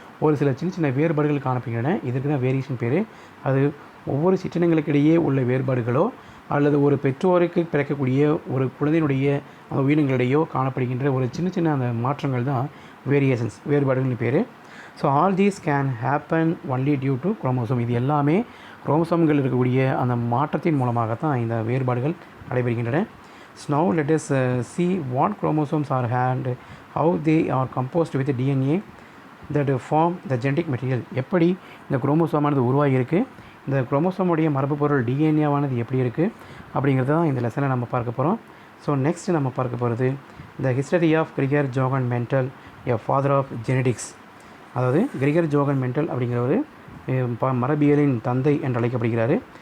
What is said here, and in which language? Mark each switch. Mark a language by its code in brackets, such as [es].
[ta] ஒரு சில சின்ன சின்ன வேறுபாடுகள் காணப்படுகின்றன. இதற்கு தான் வேரியேஷன் பேர். அது ஒவ்வொரு சிற்றினங்களுக்கிடையே உள்ள வேறுபாடுகளோ அல்லது ஒரு பெற்றோருக்கு பிறக்கக்கூடிய ஒரு குழந்தையினுடைய அந்த உயிரினங்களிடையோ காணப்படுகின்ற ஒரு சின்ன சின்ன அந்த மாற்றங்கள் தான் வேரியேஷன்ஸ், வேறுபாடுகள்னு பேர். [en] So all these can happen only due to chromosome. [ta] இது எல்லாமே குரோமோசோம்கள் இருக்கக்கூடிய அந்த மாற்றத்தின் மூலமாகத்தான் இந்த வேறுபாடுகள் நடைபெறுகின்றன. [en] Now let us see what chromosomes are and how they are composed with the DNA that form the genetic material. [ta] எப்படி இந்த குரோமோசோமானது உருவாகியிருக்கு, இந்த குரோமோசோமுடைய மரபு பொருள் டிஎன்ஏவானது எப்படி இருக்குது அப்படிங்கிறது தான் இந்த லெசனில் நம்ம பார்க்க போகிறோம். [en] so next [ta] நம்ம பார்க்க போகிறது [en] The history of Gregor Johann Mendel, a father of genetics. [ta] அதாவது கிரிகர் ஜோகன் மெண்டல் அப்படிங்கிற ஒரு மரபியலின் தந்தை என்று அழைக்கப்படுகிறார்.